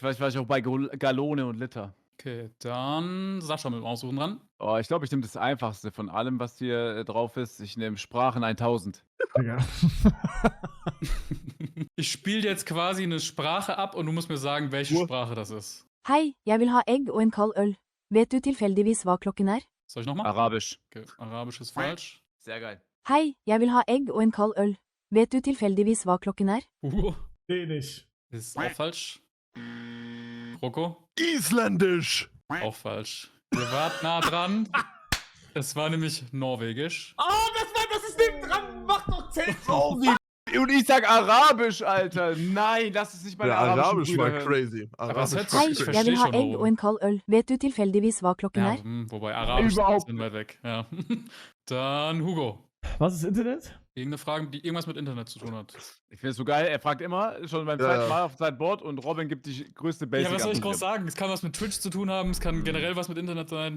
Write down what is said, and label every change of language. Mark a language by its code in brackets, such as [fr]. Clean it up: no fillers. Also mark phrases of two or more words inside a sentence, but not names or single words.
[de] Vielleicht war ich auch bei Gallone und Liter. Okay, dann Sascha mit dem Aussuchen dran. Oh, ich glaube, ich nehme das einfachste von allem, was hier drauf ist. Ich nehme Sprachen 1000. Digga. Ich spiele jetzt quasi eine Sprache ab und du musst mir sagen, welche Uhr. Sprache das ist. [no] Hei, jeg vil ha egg og en kald øl. Vet du tilfeldigvis hva klokken er? [de] Soll ich nochmal? Arabisch. Okay, Arabisch ist falsch. Sehr geil. [no] Hei, jeg vil ha egg og en kald øl. Vet du tilfeldigvis hva klokken er? [de] Hugo Dänisch. ist auch falsch. Rocco? Isländisch! Auch falsch. Ihr wart nah dran. Es war nämlich Norwegisch. Oh, das ist neben dran. Mach doch 10 drauf. Und ich sag Arabisch, Alter. Nein, das ist nicht meine Der arabischen Arabisch Brüder war hören. crazy. Aber Arabisch es hört war [no] Hei, [de] Ich crazy. [no] jeg vil [de] verstehe [no] ha [de] schon, [no] egg [de] warum. [no] og en kald øl. Vet du tilfeldigvis hva klokken [de] Ja, [no] er? [de] wobei Arabisch ist ein Überhaupt. bisschen weit weg. Ja. Dann Hugo. Was ist Internet? Irgendeine Frage, die irgendwas mit Internet zu tun hat. Ich finde es so geil. Er fragt immer, schon beim Ja, zweiten ja. Mal auf sein Board und Robin gibt die größte Basic. Ja, was soll ich Antwort. groß sagen? Es kann was mit Twitch zu tun haben, es kann generell was mit Internet sein.